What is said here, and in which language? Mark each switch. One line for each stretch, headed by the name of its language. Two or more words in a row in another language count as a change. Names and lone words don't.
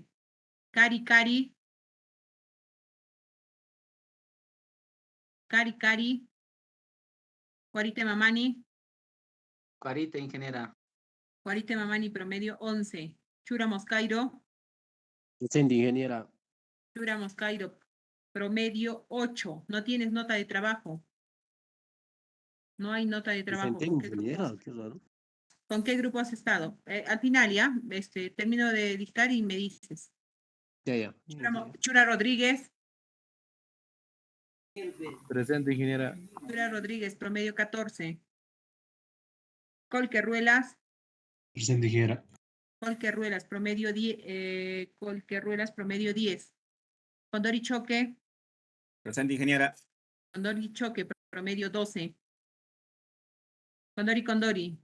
Spanish: Cari Cari. Cari Cari. Juarite Mamani. Carita, ingeniera. Juarite Mamani, promedio 11. Chura Moscairo. Presente, ingeniera. Chura Moscairo, promedio 8. No tienes nota de trabajo. No hay nota de trabajo. Presente, ingeniera. Qué raro. ¿Con qué grupo has estado? Al final ya, termino de dictar y me dices. Ya. Chura Rodríguez. Presente, ingeniera. Chura Rodríguez, promedio 14. Colque Ruelas. Presente, ingeniera. Colque Ruelas, promedio 10. Colque Ruelas, promedio 10. Condori Choque. Presente, ingeniera. Condori Choque, promedio 12. Condori.